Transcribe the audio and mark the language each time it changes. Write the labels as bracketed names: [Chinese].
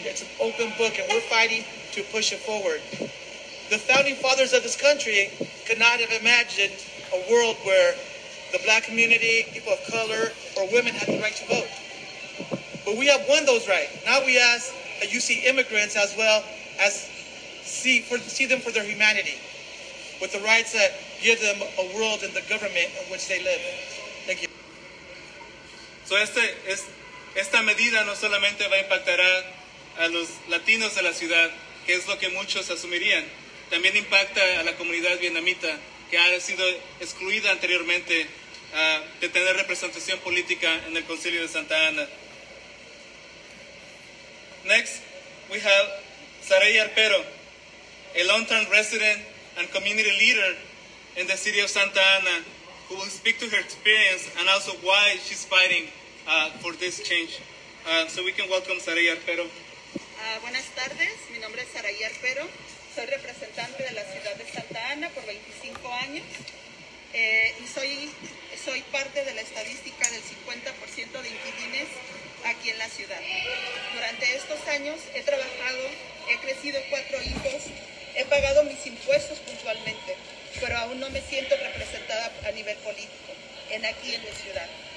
[English] It's an open book, and we're fighting to push it forward. The founding fathers of this country could not have imagined a world where the black community, people of color, or women had the right to vote. But we have won those rights. Now we ask that you see immigrants as well as see them for their humanity, with the rights that give them a world in the government in which they live. Thank you. So [Spanish] esta medida no solamente va a impactar a los latinos de la ciudad, que es lo que muchos asumirían. También impacta a la comunidad vietnamita, que ha sido excluida anteriormente de tener representación política en el Concilio de Santa Ana. [English] Next, we have Sarey Arpero, a long-term resident and community leader in the city of Santa Ana, who will speak to her experience and also why she's fighting for this change. So we can welcome Sarey Arpero. [Spanish] Buenas tardes, mi nombre es Sarey Arpero. Soy representante de la ciudad de Santa Ana por 25 años y soy parte de la estadística del 50% de inquilinos aquí en la ciudad. Durante estos años he trabajado, he crecido 4 hijos, he pagado mis impuestos puntualmente, pero aún no me siento representada a nivel político aquí en la ciudad.